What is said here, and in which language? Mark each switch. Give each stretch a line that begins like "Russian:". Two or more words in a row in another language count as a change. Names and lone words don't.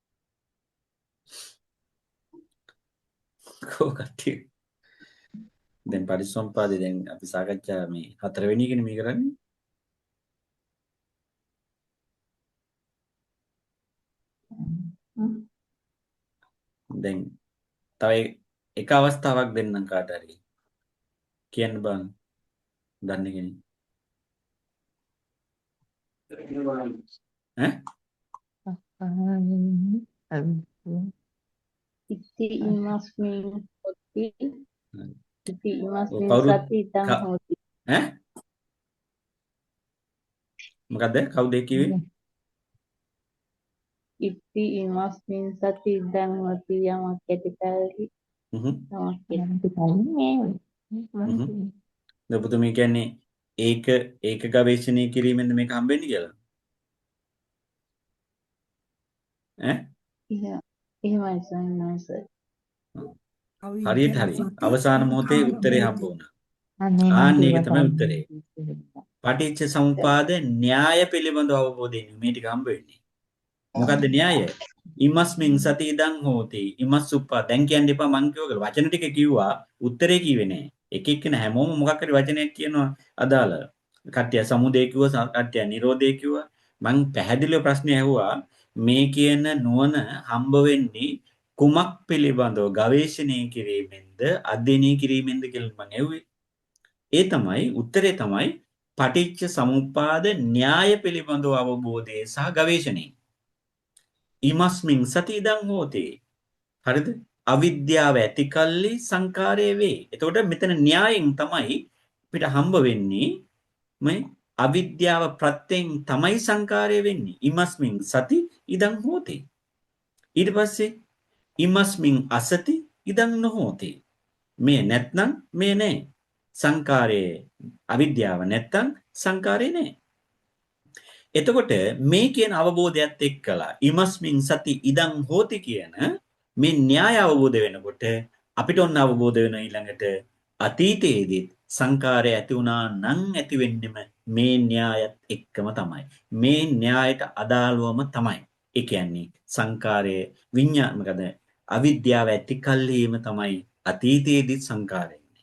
Sinhala: කොහොකටි දැන් පටිච්චසමුප්පාදේ දැන් අපි සාකච්ඡා මේ 4 වෙනි එකනේ මේ කරන්නේ. දැන් තව එක අවස්ථාවක් දෙන්නම් කාට හරි කියන්න බං දන්නේ කෙනෙක්
Pali: ඉති ඉමස්මින් හොති ඉති ඉමස්මින් සතිතං හොති
Sinhala: මොකද්ද කවුද කිව්වේ?
Pali: ඉති ඉමස්මින් සතිතං හොති
Sinhala: යමක් ඇතිකල්හි ඔබතුමී කියන්නේ ඒක ගවේෂණය කිරීමෙන්ද මේක හම්බෙන්නේ කියලා? එහෙමයි සන්නස. හරියට හරි. අවසාන මොහොතේ උත්තරේ හම්බ වුණා. ආන්න ඒක තමයි උත්තරේ. පටිච්ච සමුපාද න්‍යාය පිළිබඳව අවබෝධයෙන් මේ ටික හම්බ වෙන්නේ. මොකද්ද න්‍යාය?
Pali: ඉමස්මින් සති ඉදං හෝති. ඉමස්සුප්පා.
Sinhala: දැන් කියන්න එපා මං කියවල වචන ටික කිව්වා උත්තරේ කිව්වේ නෑ. එක එක්කෙනා හැමෝම මොකක් හරි වචනයක් කියනවා අදාළ. කට්ටිය සමුදේ කිව්වා, කට්ටිය නිරෝධේ කිව්වා. මං පැහැදිලිව ප්‍රශ්නේ ඇහුවා මේ කියන නුවණ හම්බ වෙන්නේ කුමක් පිළිබඳව ගවේෂණය කිරීමෙන්ද අධ්‍යයනය කිරීමෙන්ද කියලා මං ඇහුවේ. ඒ තමයි උත්තරේ තමයි පටිච්ච සමුප්පාද න්‍යාය පිළිබඳව අවබෝධය සහ ගවේෂණය.
Pali: ඉමස්මින් සති ඉදං හෝති.
Sinhala: හරිද? අවිද්‍යාව ඇති කල්ලි සංකාරය වේ. එතකොට මෙතන න්‍යායෙන් තමයි අපිට හම්බ වෙන්නේ මේ අවිද්‍යාව ප්‍රත්‍යයෙන් තමයි සංකාරය වෙන්නේ.
Pali: ඉමස්මින් සති ඉදං හෝති.
Sinhala: ඊට පස්සේ
Pali: ඉමස්මින් අසති ඉදං නොහෝති.
Sinhala: මේ නැත්නම් මේ නැහැ. සංකාරයේ අවිද්‍යාව නැත්නම් සංකාරය නැහැ. එතකොට මේ කියන අවබෝධයත් එක්කලා
Pali: ඉමස්මින් සති ඉදං හෝති
Sinhala: කියන මේ න්‍යාය අවබෝධ වෙනකොට අපිට ඔන්න අවබෝධ වෙන ඊළඟට අතීතයේදී සංකාරය ඇති වුණා නම් ඇති වෙන්නෙම මේ න්‍යායත් එක්කම තමයි. මේ න්‍යායට අදාළවම තමයි. ඒ කියන්නේ සංකාරයේ විඤ්ඤාණ මොකද අවිද්‍යාව ඇති කල්හිම තමයි අතීතයේදී සංකාරය.